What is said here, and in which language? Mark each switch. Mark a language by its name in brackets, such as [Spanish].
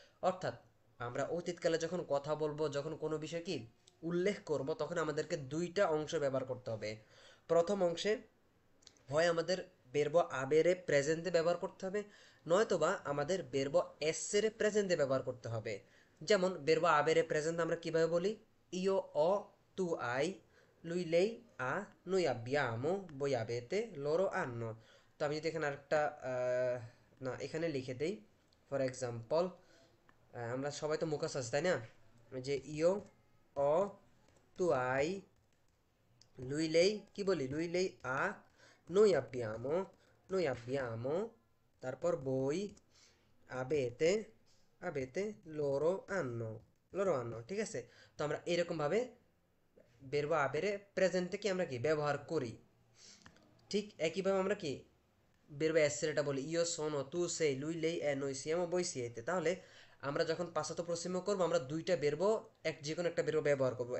[Bangla] অর্থাৎ আমরা অতীতকালে যখন কথা বলবো, যখন কোনো বিষয় কি উল্লেখ করব, তখন আমাদেরকে দুইটা অংশ ব্যবহার করতে হবে। প্রথম অংশে হয় আমাদের বেরব আবেরে প্রেজেন্টে ব্যবহার করতে হবে, নয়তোবা আমাদের বেরব এসেরে প্রেজেন্টে ব্যবহার করতে হবে। যেমন বেরব আবেরে প্রেজেন্ট আমরা কিভাবে বলি? [Italian] ইও অ তু আই lui lei ha noi abbiamo voi avete loro hanno। [Bangla] তো আমি যদি এখানে আরেকটা না, এখানে লিখে দেই। ফর এক্সাম্পল, আমরা সবাই তো মুখস্থ আছে, তাই না? [Italian] যে ইও অ তু আই lui lei [Bangla] কি বলি? [Italian] lui lei ha noi abbiamo [Bangla] তারপর বই [Italian] avete avete loro hanno, [Bangla] ঠিক আছে? তো আমরা এরকম ভাবে বেরবো আবেরে প্রেজেন্টে কি আমরা কি ব্যবহার করি। ঠিক একইভাবে আমরা কি বেরবো এসেরেটা বলি [Italian] ইও সোনো তু সেই লুই লেই এ নই সিয়ামো বই সিয়েতে। [Bangla] তাহলে আমরা যখন পাশ্চাত্য পশ্চিম করবো, আমরা দুইটা বেরবো, যে কোনো একটা বেরবো ব্যবহার করবো।